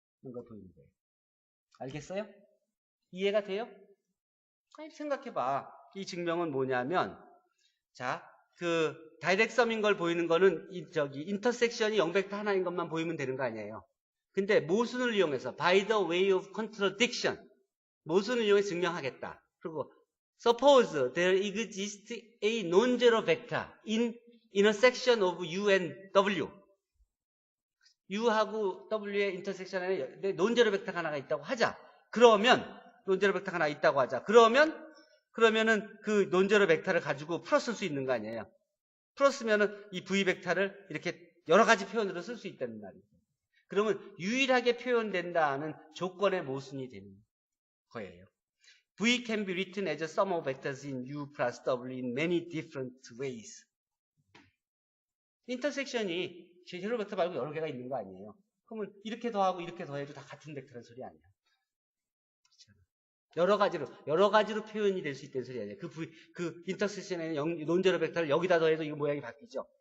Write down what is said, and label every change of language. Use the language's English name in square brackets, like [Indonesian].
[Korean] 이런 걸 보이는 거예요. 알겠어요? 이해가 돼요? 아니, 생각해봐. 이 증명은 뭐냐면 자, 다이렉트 썸인 걸 보이는 거는 인터섹션이 0벡터 하나인 것만 보이면 되는 거 아니에요. 근데 모순을 이용해서 [English] by the way of contradiction [Korean] 모순을 이용해 증명하겠다. 그리고 [English] suppose there exists a non-zero vector in intersection of U and W. [Korean] U하고 W의 인터섹션 안에 논제로 벡터가 하나가 있다고 하자. 그러면 논제로 벡터가 하나 있다고 하자. 그러면은 그 논제로 벡터를 가지고 풀었을 수 있는 거 아니에요. 풀었으면은 이 V 벡터를 이렇게 여러 가지 표현으로 쓸 수 있다는 말이에요. 그러면 유일하게 표현된다는 조건의 모순이 되는 거예요. [English] V can be written as a sum of vectors in U plus W in many different ways. [Korean] 인터섹션이 제로 벡터 말고 여러 개가 있는 거 아니에요. 그러면 이렇게 더하고 이렇게 더해도 다 같은 벡터라는 소리 아니야. 여러 가지로 표현이 될 수 있다는 소리 아니에요. 그 인터섹션에는 논제로 벡터를 여기다 더해도 이거 모양이 바뀌죠.